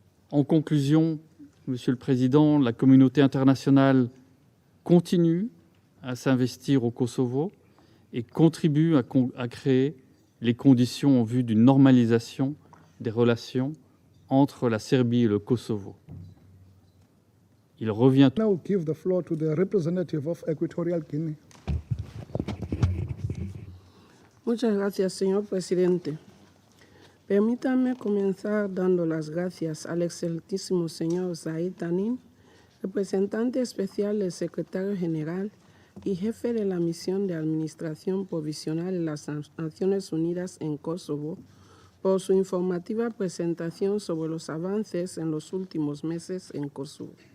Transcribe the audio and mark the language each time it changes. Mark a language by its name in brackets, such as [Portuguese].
[French] En conclusion, Monsieur le Président, la communauté internationale continue à s'investir au Kosovo et contribue à créer les conditions en vue d'une normalisation des relations entre la Serbie et le Kosovo. Il revient... [English] Now give the floor to the representative of Equatorial Guinea. [Spanish] Muchas gracias, señor presidente. Permítanme comenzar dando las gracias al excelentísimo señor Zahir Tanin, representante especial del secretario general y jefe de la misión de administración provisional de las Naciones Unidas en Kosovo, por su informativa presentación sobre los avances en los últimos meses en Kosovo.